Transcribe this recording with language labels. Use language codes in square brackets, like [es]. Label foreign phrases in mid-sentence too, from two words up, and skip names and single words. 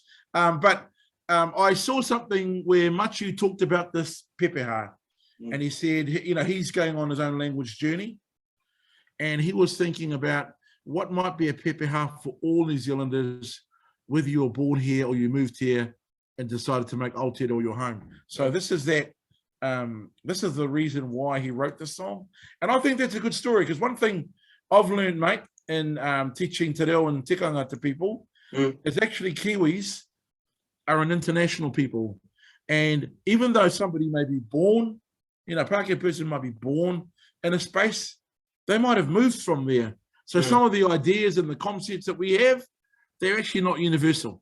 [en] But I saw something where Matiu talked about this pepeha, and he said, he's going on his own language journey, and he was thinking about what might be a pepeha for all New Zealanders, whether you were born here or you moved here and decided to make Aotearoa your home. So this is that. This is the reason why he wrote this song, and I think that's a good story, because one thing I've learned, mate, in teaching [mi] te reo [en] and tikanga to people is actually Kiwis are an international people, and even though somebody may be born, Pākehā person might be born in a space, they might have moved from there. So some of the ideas and the concepts that we have, they're actually not universal.